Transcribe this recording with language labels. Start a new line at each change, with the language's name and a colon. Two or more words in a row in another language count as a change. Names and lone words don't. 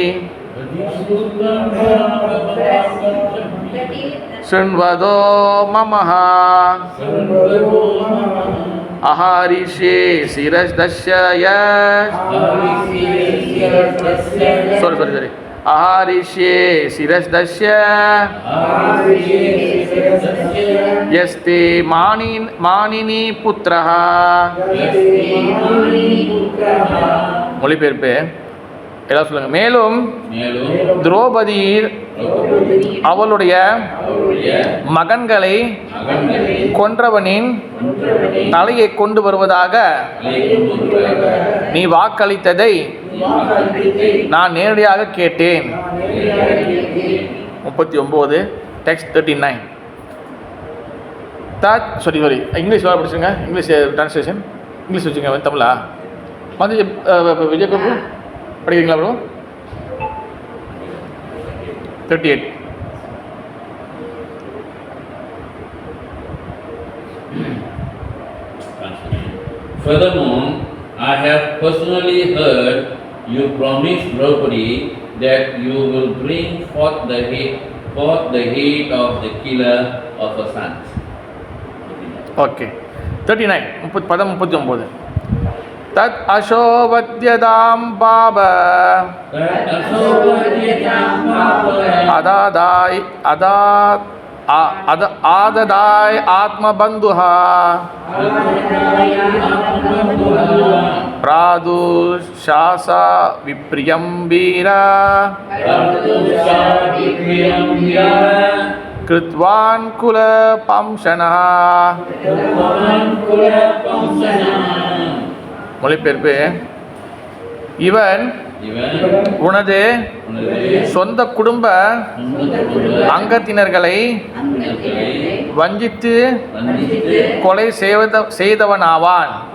Sanskrit: शृण्वदो ममः आहारिष्ये शिरस्तस्य यस् sorry आहारिष्ये शिरस्तस्य यस्ते मानिनी पुत्रः
Tamil: மொழிபெயர்ப்பு எல்லாம் சொல்லுங்க. மேலும் திரௌபதி அவளுடைய மகன்களை கொன்றவனின் தலையை கொண்டு வருவதாக நீ வாக்களித்ததை நான் நேரடியாக கேட்டேன். 39 டெக்ஸ்ட் 39 sorry இங்கிலீஷ் வேறு படிச்சுங்க.
English: English translation
Tamil: இங்கிலீஷ் வச்சுங்க. தமிழா வந்து விஜய் பிரபு படிக்கிறீங்களா ப்ரோ? 38
English: Furthermore, I have personally heard you promise Draupadi that you will bring forth the head of the killer of her sons. Okay.
Sanskrit: 39 பதம் 39 तत् अशोभद्यतां पाप आददाय आत्मबन्धुः प्रादुशास विप्रियं वीरा कृत्वान् कुलपंशनः.
Tamil: மொழிபெயர்ப்பு இவன் உனது சொந்த குடும்ப அங்கத்தினர்களை வஞ்சித்து கொலை செய்தவனாவான்.